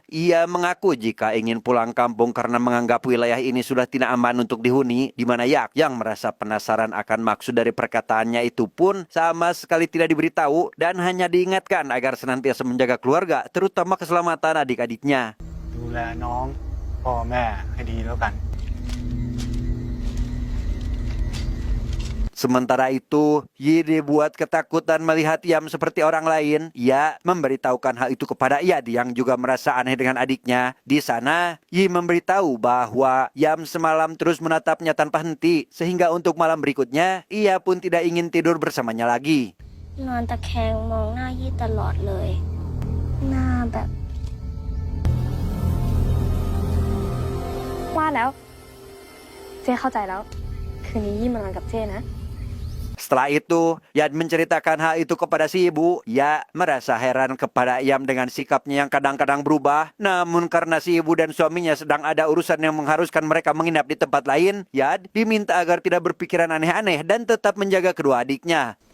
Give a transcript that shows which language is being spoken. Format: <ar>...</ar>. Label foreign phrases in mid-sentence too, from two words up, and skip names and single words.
<id>Ia mengaku jika ingin pulang kampung karena menganggap wilayah ini sudah tidak aman untuk dihuni, di mana Yak yang merasa penasaran akan maksud dari perkataannya itu pun sama sekali tidak diberitahu dan hanya diingatkan agar senantiasa menjaga keluarga, terutama keselamatan adik-adiknya.</id> <th>ดูแลน้องพ่อแม่ให้ดีแล้วกัน</th> <id>Sementara itu, Yi dibuat ketakutan melihat Yam seperti orang lain. Ia memberitahukan hal itu kepada Yad yang juga merasa aneh dengan adiknya. Di sana, Yi memberitahu bahwa Yam semalam terus menatapnya tanpa henti, sehingga untuk malam berikutnya, ia pun tidak ingin tidur bersamanya lagi.</id> <th>นอนตะแคงมองหน้ายี่ตลอดเลย หน้าแบบ ว่าแล้ว เจ้เข้าใจแล้ว คืนนี้ยี่มานอนกับเจ้นะ</th> <id>Setelah itu, Yad menceritakan hal itu kepada si ibu. Ia merasa heran kepada Yam dengan sikapnya yang kadang-kadang berubah. Namun karena si ibu dan suaminya sedang ada urusan yang mengharuskan mereka menginap di tempat lain, Yad diminta agar tidak berpikiran aneh-aneh dan tetap menjaga kedua adiknya.</id>